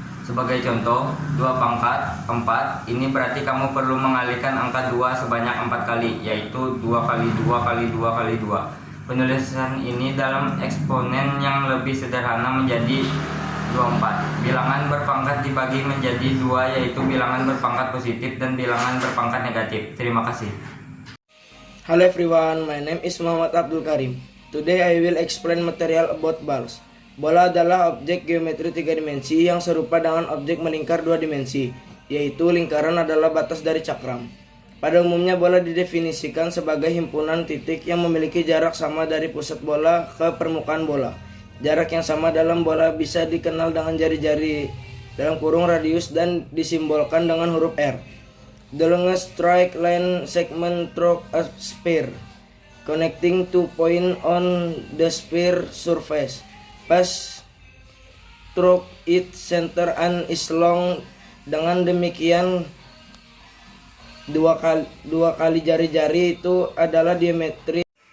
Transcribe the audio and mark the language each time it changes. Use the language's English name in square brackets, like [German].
[Indonesian] Sebagai contoh, 2 pangkat 4, ini berarti kamu perlu mengalihkan angka 2 sebanyak 4 kali, yaitu 2 kali 2 kali 2 kali 2. Penulisan ini dalam eksponen yang lebih sederhana menjadi 24. Bilangan berpangkat dibagi menjadi 2, yaitu bilangan berpangkat positif dan bilangan berpangkat negatif. Terima kasih. [English] Hello everyone, my name is Muhammad Abdul Karim. Today I will explain material about balls. [Indonesian] Bola adalah objek geometri 3 dimensi yang serupa dengan objek melingkar 2 dimensi, yaitu lingkaran adalah batas dari cakram. Pada umumnya bola didefinisikan sebagai himpunan titik yang memiliki jarak sama dari pusat bola ke permukaan bola. Jarak yang sama dalam bola bisa dikenal dengan jari-jari dalam kurung radius dan disimbolkan dengan huruf R. [English] The longest straight line segment through a sphere, connecting two points on the sphere surface, pass through its center and is long. [Indonesian] Dengan demikian, dua kali jari-jari itu adalah diametri.